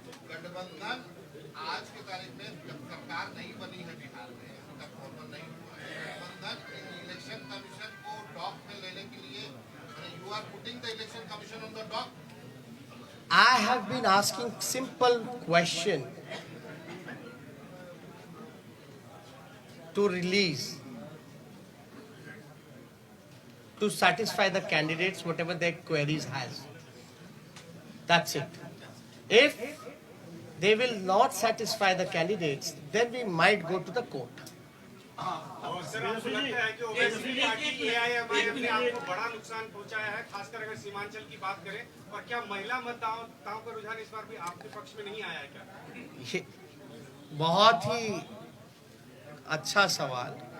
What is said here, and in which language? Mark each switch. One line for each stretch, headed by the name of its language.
Hindi: गठबंधन आज की तारीख में जब सरकार नहीं बनी है बिहार में, अभी तक फॉर्मल नहीं हुआ है, गठबंधन इलेक्शन कमीशन को डॉक में लेने के लिए,
English: You are putting the election commission on the dock. I have been asking simple question to release, to satisfy the candidates whatever their queries has. That's it. If they will not satisfy the candidates, then we might go to the court.
Hindi: और sir, आपको लगता है कि Owaisi party AIMIM ने आपको बड़ा नुकसान पहुंचाया है, खासकर अगर सीमांचल की बात करें? और क्या महिला मतदाताओं का रुझान इस बार भी आपके पक्ष में नहीं आया है क्या? ये बहुत ही अच्छा सवाल।